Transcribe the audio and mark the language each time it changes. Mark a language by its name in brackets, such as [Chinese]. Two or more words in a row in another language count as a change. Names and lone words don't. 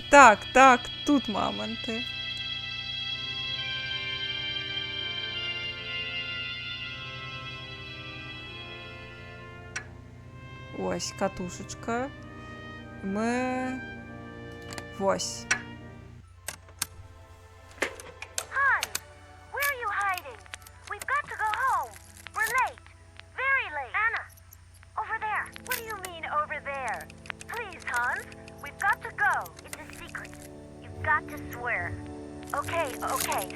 [Belarusian] Так, так, тут маманты. Ось, катушечка. Мы... Вось. [English] Hans, where are you hiding? We've got to go home. We're late. Very late. Anna, over there. What do you mean, over there? Please, Hans, we've got to go. It's a secret. You've got to swear. Okay, okay.